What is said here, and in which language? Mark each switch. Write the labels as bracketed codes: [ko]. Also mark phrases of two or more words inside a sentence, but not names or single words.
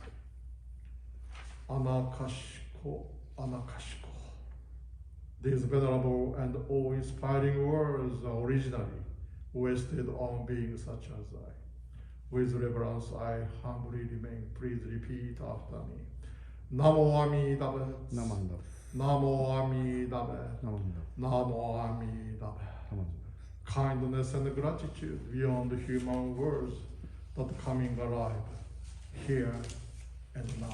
[ja] Anakashiko, Anakashiko. [en] These venerable and awe-inspiring words are originally wasted on beings such as I. With reverence, I humbly remain. Please repeat after me. [ja] Namo Amida. Namo Amida. Namo Amida. [en] Kindness and gratitude beyond human words that coming alive here and now.